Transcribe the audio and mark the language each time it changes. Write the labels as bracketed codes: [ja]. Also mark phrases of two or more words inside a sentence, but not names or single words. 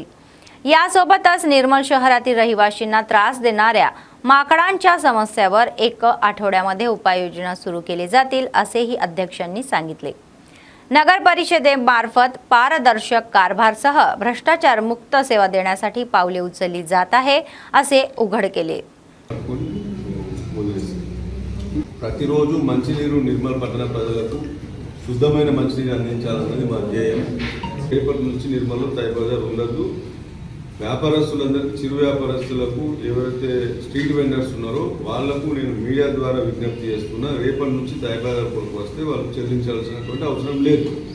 [mr] यासोबतच निर्मल शहरातील रहिवाशांना त्रास देणाऱ्या माकडांच्या समस्येवर 1 आठवड्यामध्ये उपाययोजना सुरू केली जातील असेही अध्यक्षांनी सांगितले। नगर परिषदेमार्फत पारदर्शक कारभारसह भ्रष्टाचार मुक्त सेवा देण्यासाठी पावले उचलली जात आहे असे उघड केले. [te] ప్రతిరోజు మంచినీరు నిర్మల్ పట్టణ ప్రజలకు శుద్ధమైన మంచినీరు అందించాలన్నది మా ధ్యేయం. రేపటి నుంచి నిర్మల్లో థాయ్ బజార్ ఉండదు. వ్యాపారస్తులందరికీ, చిరు వ్యాపారస్తులకు, ఎవరైతే [en] street vendors [te] ఉన్నారో వాళ్లకు నేను మీడియా ద్వారా విజ్ఞప్తి చేస్తున్నా, రేపటి నుంచి థాయ్ బజార్ కొరకు వస్తే వాళ్ళు చెల్లించాల్సినటువంటి అవసరం లేదు.